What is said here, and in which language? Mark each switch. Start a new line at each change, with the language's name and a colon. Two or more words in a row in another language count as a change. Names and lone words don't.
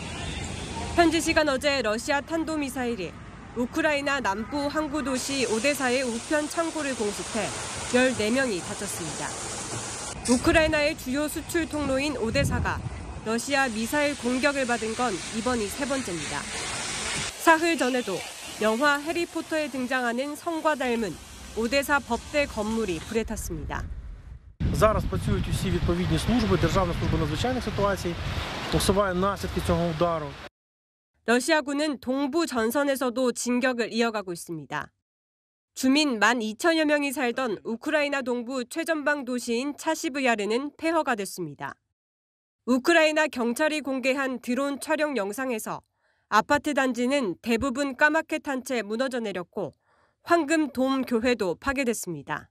Korean: 현지 시간 어제 러시아 탄도미사일이 우크라이나 남부 항구 도시 오데사의 우편 창고를 공습해 14명이 다쳤습니다. 우크라이나의 주요 수출 통로인 오데사가 러시아 미사일 공격을 받은 건 이번이 세 번째입니다. 사흘 전에도 영화 해리포터에 등장하는 성과 닮은 오데사 법대 건물이 불에 탔습니다.
Ukrainian: Зараз працюють усі відповідні служби, Державна служба надзвичайних ситуацій, усуває наслідки цього удару.
Korean: 러시아군은 동부 전선에서도 진격을 이어가고 있습니다. 주민 12,000여 명이 살던 우크라이나 동부 최전방 도시인 차시브야르는 폐허가 됐습니다. 우크라이나 경찰이 공개한 드론 촬영 영상에서 아파트 단지는 대부분 까맣게 탄 채 무너져 내렸고 황금 돔 교회도 파괴됐습니다.